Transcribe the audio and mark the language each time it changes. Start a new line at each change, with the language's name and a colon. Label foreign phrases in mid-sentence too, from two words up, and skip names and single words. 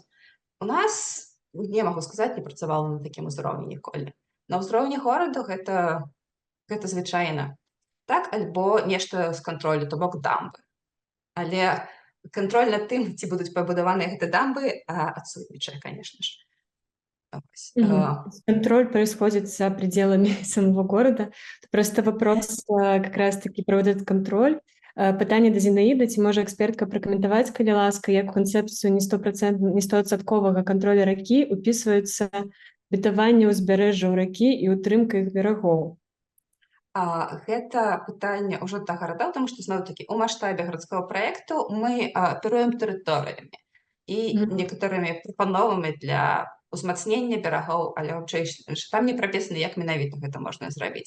Belarusian: У нас, не магу сказаць, не працавала на такім узроўні ніколі. На ўзроўні гораду гэта звычайна. Так, альбо нешта з кантролю, то бок дамбы. Але кантроль над тым, ці будуць пабудаваныя гэты дамбы, адсутнічае,
Russian: конечно же. Контроль происходит за пределами самого города. Просто вопрос как раз-таки про вот этот контроль.
Belarusian: Пытанне да Зінаіды, ці можа экспертка пракаментаваць, калі ласка, як у канцэпцыю не 100% кантролю ракі упісваецца бетаванне ўзбярэжжаў ракі і ўтрымка іх берагоў? Гэта пытанне ўжо да гарадоў, таму што, зноў-такі, у маштабе гарадскога праекту мы аперуем тэрыторыямі і некаторымі прапановамі для ўзмацнення берагоў, але там не прапісана, як менавіта гэта можна зрабіць.